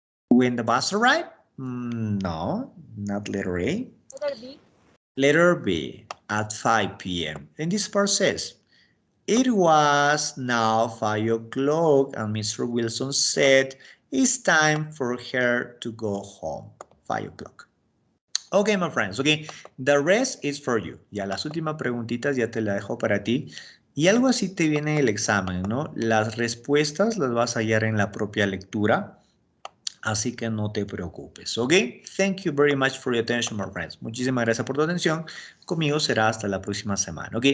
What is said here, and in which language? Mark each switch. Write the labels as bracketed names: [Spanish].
[English] When the bus arrived? No, not letter A. Letter B. Letter B, at 5 p.m. And this part says, it was now 5 o'clock and Mr. Wilson said it's time for her to go home. 5 o'clock. Okay, my friends, okay. The rest is for you. [Spanish] Ya las últimas preguntitas ya te las dejo para ti. Y algo así te viene en el examen, ¿no? Las respuestas las vas a hallar en la propia lectura. Así que no te preocupes, ¿ok? [English] Thank you very much for your attention, my friends. [Spanish] Muchísimas gracias por tu atención. Conmigo será hasta la próxima semana, ¿ok?